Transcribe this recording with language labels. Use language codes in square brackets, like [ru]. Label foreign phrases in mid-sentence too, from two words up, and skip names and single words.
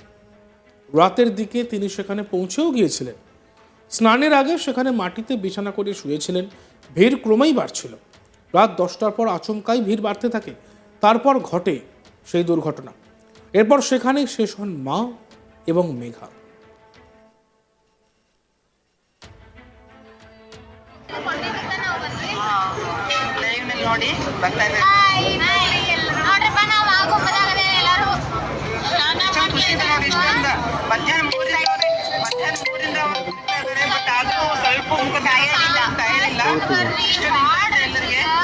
[bn] রাতের দিকে তিনি সেখানে পৌঁছেও গিয়েছিলেন। স্নানের আগে সেখানে মাটিতে বিছানা করে শুয়েছিলেন। ভিড় ক্রমেই বাড়ছিল। রাত 10টার পর আচমকাই ভিড় বাড়তে থাকে। তারপর ঘটে সেই দুর্ঘটনা। এরপর সেখানেই শেষ হন মা এবং মেঘা। [kn] ನೋಡಿ ಬರ್ತಾ ಇದೆ ಮಧ್ಯಾಹ್ನ ಮೂರಿಂದ ಬಟ್ ಆದ್ರೂ ಸ್ವಲ್ಪ ಮುಖ ತಯಾರಿಲ್ಲ ಇಷ್ಟು ಎಲ್ಲರಿಗೆ